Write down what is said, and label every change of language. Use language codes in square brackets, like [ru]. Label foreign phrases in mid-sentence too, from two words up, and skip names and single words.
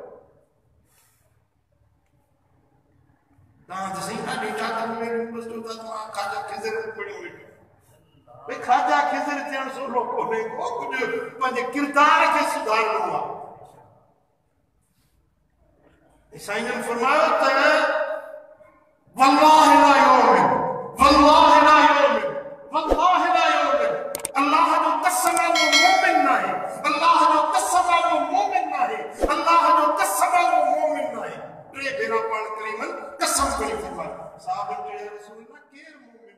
[sd] तव्हां त साईं ॾाढी ताक़त में ॾिसो था तव्हां ख़्वाजा ख़िज़र पढ़ियो वेठो भई ख़्वाजा ख़िज़र थियण सवलो कोन्हे को कुझु पंहिंजे किरदार खे सुधारणो आहे साईं फरमायो त [ar] والله لا يؤمن والله لا يؤمن والله لا يؤمن [sd] अल्लाह जो कसम वो मोमिन नाहे अल्लाह जो कसम वो मोमिन नाहे अल्लाह जो कसम वो मोमिन नाहे टे भेरा पाण करीमन कसम करी फरमायो साहब चयो रसूल अल्लाह केर